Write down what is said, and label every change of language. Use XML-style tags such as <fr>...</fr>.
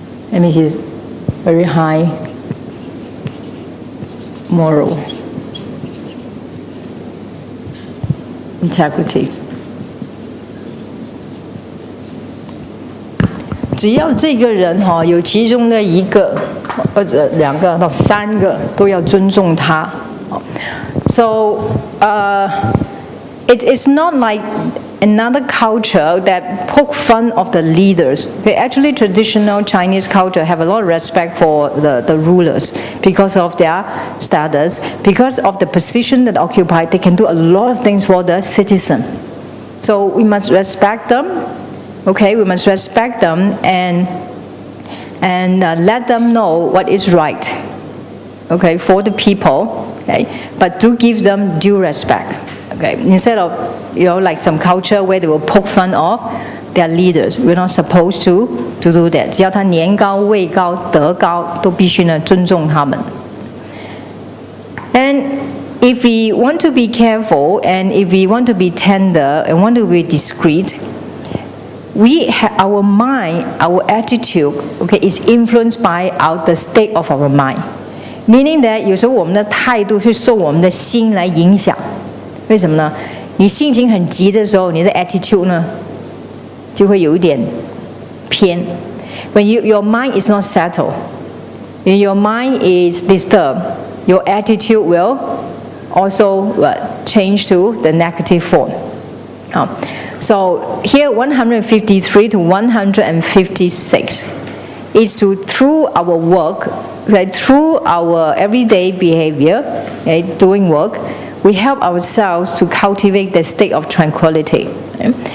<en>That means he's very high moral integrity.</en> <zh>只要这个人有其中的一个或者两个到三个都要尊重他。</zh> <en>So it is not like another culture that poke fun of the leaders. Okay, actually, traditional Chinese culture have a lot of respect for the rulers because of their status, because of the position that occupy. They can do a lot of things for the citizen. So we must respect them. Okay, we must respect them and let them know what is right. Okay, for the people. Okay, but do give them due respect. Okay, instead of like some culture where they will poke fun of their leaders, we're not supposed to do that.</en> <zh>只要他年高、位高、德高，都必须呢尊重他们。</zh> <en>And if we want to be careful, and if we want to be tender, and want to be discreet, our mind, our attitude, okay, is influenced by the state of our mind. Meaning that</en> <zh>有时候我们的态度是受我们的心来影响。为什么呢？你心情很急的时候，你的 attitude 呢就会有一点偏。</zh> <en>When your mind is not settled, when your mind is disturbed, your attitude will also change to the negative form. So here 153 to 156 is to, through our work, through our everyday behavior, doing work, we help ourselves to cultivate the state of tranquility. Okay?</en>